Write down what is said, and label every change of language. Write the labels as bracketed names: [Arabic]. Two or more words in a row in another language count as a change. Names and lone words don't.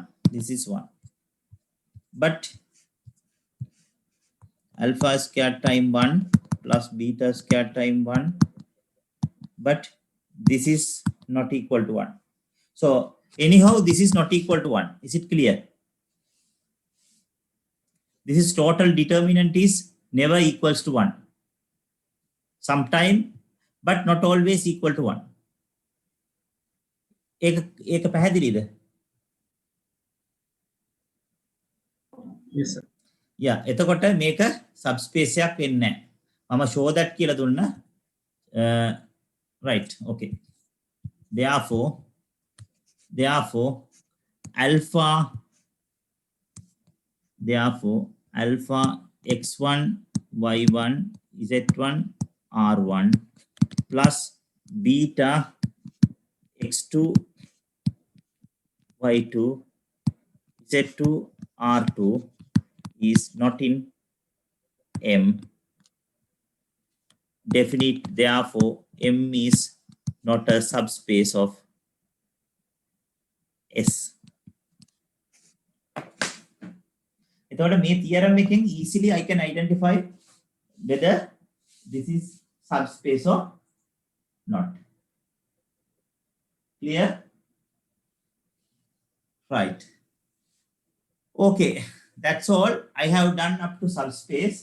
[English] This is 1, but alpha squared time 1 plus beta squared time 1, but this is not equal to 1. So anyhow, this is not equal to 1. Is it clear? This is total determinant is never equals to 1. Sometime, but not always equal to 1. [Sinhala] ඒක පැහැදිලිද? [English] Yes, sir. Yeah, [Sinhala] එතකොට මේක subspace එකක් වෙන්නේ නැහැ. මම [English] show that [Sinhala] කියලා දුන්නා. [English] Right, okay. Therefore alpha x1 y1 z1 r1 plus beta x2 y2 z2 r2 is not in M. Definite, therefore M is not a subspace of S. [Sinhala] එතකොට මේ [English] theorem එකෙන් easily I can identify whether this is subspace or not. Clear? Right. Okay, that's all I have done up to subspace.